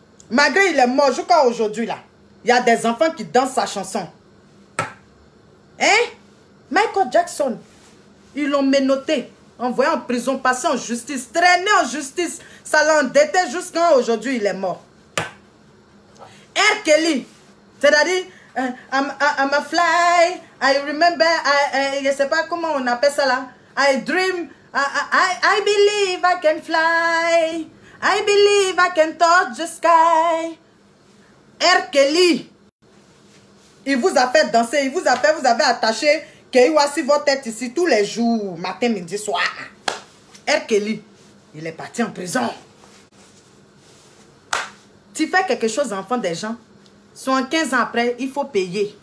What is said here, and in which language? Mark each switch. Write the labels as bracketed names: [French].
[French] Malgré il est mort jusqu'à aujourd'hui là. Il y a des enfants qui dansent sa chanson. Hein? Michael Jackson. Ils l'ont menotté. Envoyé en prison, passé en justice, traîné en justice. Ça l'endettait jusqu'à aujourd'hui, il est mort. R. Kelly, c'est-à-dire, I'm a fly, I remember, je ne sais pas comment on appelle ça là. [English] I dream, I believe I can fly. I believe I can touch the sky. R. [French] Kelly, il vous a fait danser, il vous a fait, vous avez attaché Keiwasi votre tête ici tous les jours, matin, midi, soir. R. Kelly, il est parti en prison. Tu fais quelque chose enfant des gens, 15 ans après, il faut payer.